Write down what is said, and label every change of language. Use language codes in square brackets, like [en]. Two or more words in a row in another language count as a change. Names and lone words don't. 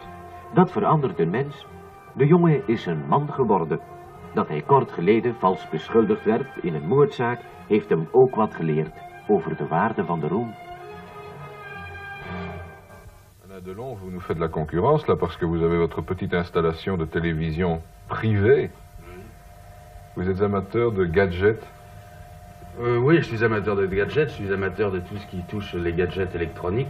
[nl] Dat verandert een mens. De jongen is een man geworden. Dat hij kort geleden vals beschuldigd werd in een moordzaak, heeft hem ook wat geleerd over de waarde van de roem. [fr] Alain Delon, vous nous faites la concurrence là parce que vous avez votre petite installation de télévision privée. Vous êtes amateur de gadgets. Oui, je suis amateur de gadgets, je suis amateur de tout ce qui touche les gadgets électroniques.